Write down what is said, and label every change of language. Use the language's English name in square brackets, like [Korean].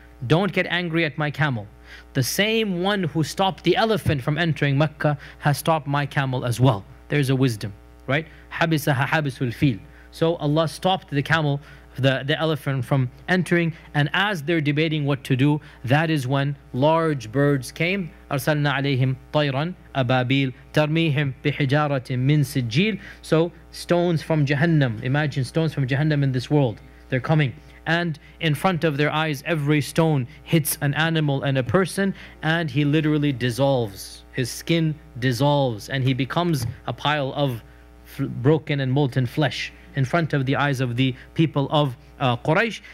[English] Don't get angry at my camel. The same one who stopped the elephant from entering Mecca has stopped my camel as well. There's a wisdom, right? [Arabic] Habisaha habisul fil. [English] So Allah stopped the camel, the elephant, from entering, and as they're debating what to do, that is when large birds came. [Arabic] أرسلنا عليهم طيرا أبابيل ترميهم بحجارة من سجيل. [English] So stones from Jahannam. Imagine stones from Jahannam in this world. They're coming, and in front of their eyes every stone hits an animal and a person, and he literally dissolves. His skin dissolves, and he becomes a pile of broken and molten flesh in front of the eyes of the people of Quraysh.